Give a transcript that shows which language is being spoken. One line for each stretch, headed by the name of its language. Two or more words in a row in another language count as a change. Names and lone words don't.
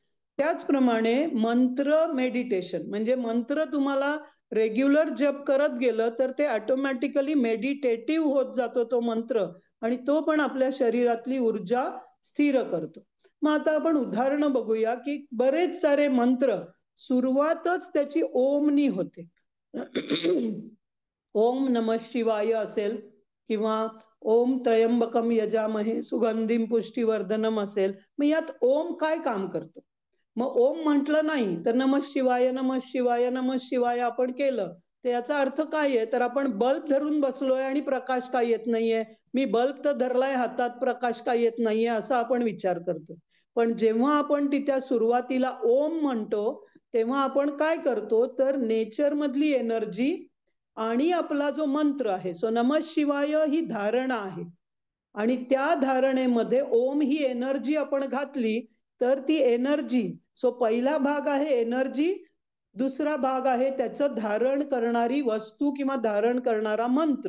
Marathi: त्याचप्रमाणे मंत्र मेडिटेशन, म्हणजे मंत्र तुम्हाला रेग्युलर जप करत गेलं तर ते
English: automatically meditative
Marathi: होत जातो तो मंत्र आणि तो पण आपल्या शरीरातली ऊर्जा स्थिर करतो. मग आता आपण उदाहरणं बघूया की बरेच सारे मंत्र सुरुवातच त्याची ओमनी होते.
Sanskrit: ओम नमः शिवाय
Marathi: असेल किंवा
Sanskrit: ओम त्र्यंबकम यजामहे सुगंधिम पुष्टिवर्धनम
Marathi: असेल, मग यात ओम काय काम करतो? मग ओम म्हटलं नाही तर
Sanskrit: नमः शिवाय नमः शिवाय नमः शिवाय
Marathi: आपण केलं तर याचा अर्थ काय आहे तर आपण बल्ब धरून बसलोय आणि प्रकाश काय येत नाहीये, मी बल्ब तर धरलाय हातात, प्रकाश काय येत नाहीये असा आपण विचार करतो. पण जेव्हा आपण तिच्या सुरुवातीला ओम म्हणतो तेव्हा आपण काय करतो, तर नेचर मधली एनर्जी आणि आपला जो मंत्र आहे, सो
Sanskrit: नमः शिवाय
Marathi: ही धारणा आहे आणि त्या धारणेमध्ये ओम ही एनर्जी आपण घातली तर ती एनर्जी, सो पहिला भाग आहे एनर्जी, दुसरा भाग आहे त्याचं धारण करणारी वस्तू किंवा धारण करणारा मंत्र.